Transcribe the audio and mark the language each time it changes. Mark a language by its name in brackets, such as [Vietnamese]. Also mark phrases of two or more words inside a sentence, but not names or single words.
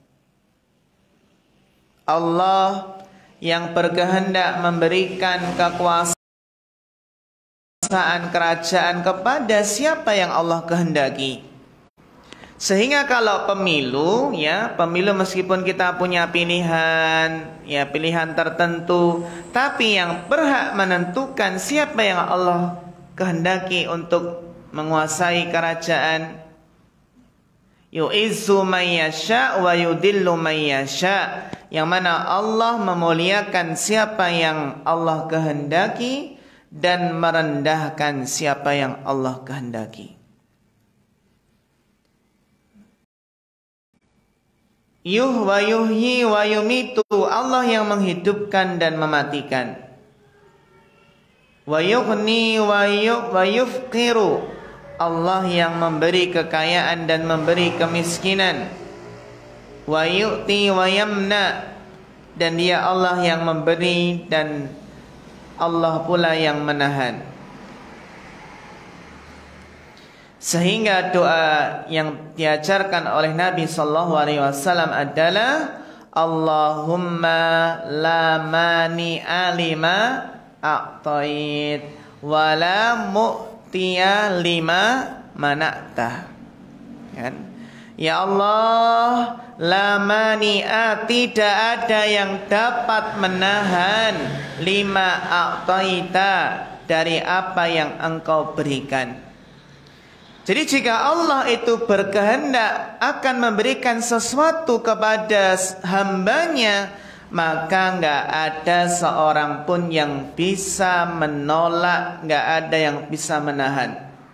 [Indonesian] Allah yang berkehendak memberikan kekuasaan kerajaan kepada siapa yang Allah kehendaki. Sehingga kalau pemilu, ya, pemilu meskipun kita punya pilihan, ya, pilihan tertentu, tapi yang berhak menentukan siapa yang Allah kehendaki untuk menguasai kerajaan, [Arabic] يعز من يشاء ويذل من يشاء, [Indonesian] yang mana Allah memuliakan siapa yang Allah kehendaki dan merendahkan siapa yang Allah kehendaki. [Arabic] يح ويحيي ويميت, [Indonesian] Allah yang menghidupkan dan mematikan. [Arabic] ويغني ويفقر, [Indonesian] Allah yang memberi kekayaan dan memberi kemiskinan. [Arabic] ويعطي ويمنع, [Indonesian] dan Dia Allah yang memberi dan Allah pula yang menahan. Sehingga doa yang diajarkan oleh Nabi [Arabic] صلى الله عليه وسلم adalah اللهم لا مانع لما أعطيت ولا معطي لما منعت. [Indonesian] Kan? Ya Allah, [Arabic] لا مانع, [Indonesian] tidak ada yang dapat menahan [Arabic] لما أعطيت, [Indonesian] dari apa yang Engkau berikan. Jadi jika Allah itu berkehendak akan memberikan sesuatu kepada hambanya, maka enggak ada seorang pun yang bisa menolak, enggak ada yang bisa menahan.